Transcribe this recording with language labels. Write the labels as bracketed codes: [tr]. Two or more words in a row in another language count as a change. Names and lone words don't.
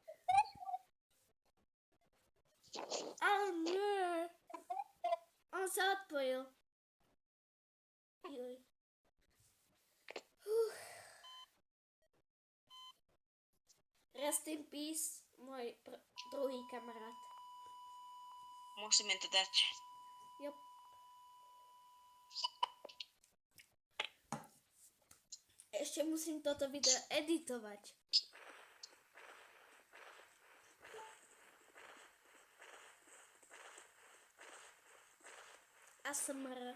[sk] Ale nie. On sa odpojil. Juj. [en] Rest in peace, [sk] môj druhý kamarát. Musíme to dať. Jop. Ešte musím toto video editovať. ASMR.